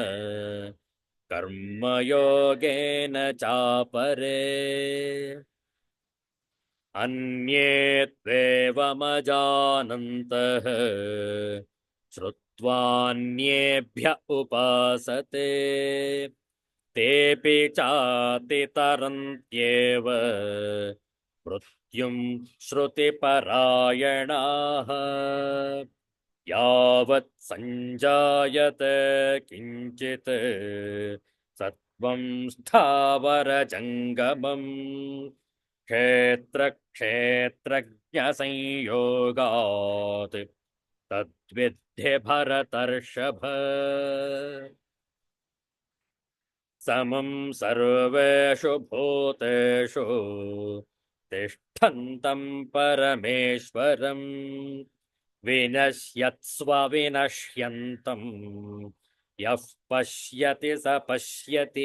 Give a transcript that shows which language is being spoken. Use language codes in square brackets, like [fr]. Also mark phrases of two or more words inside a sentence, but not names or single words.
[sa] कर्मयोगेन चापरे अन्ये त्वेवमजानंतः श्रुत्वान्येभ्य उपासते तेपि चातितरंत्येव मृत्युं श्रुतिपरायणाः. यावत् संजायते किंचित् सत्वं स्थावर जंगमं क्षेत्र क्षेत्रज्ञ संयोगात् तद्विद्धि भरतर्षभ. समं सर्वेषु भूतेषु तिष्ठंतं परमेश्वरं विनश्यत्स्व विनश्यंतं यः पश्यति स पश्यति.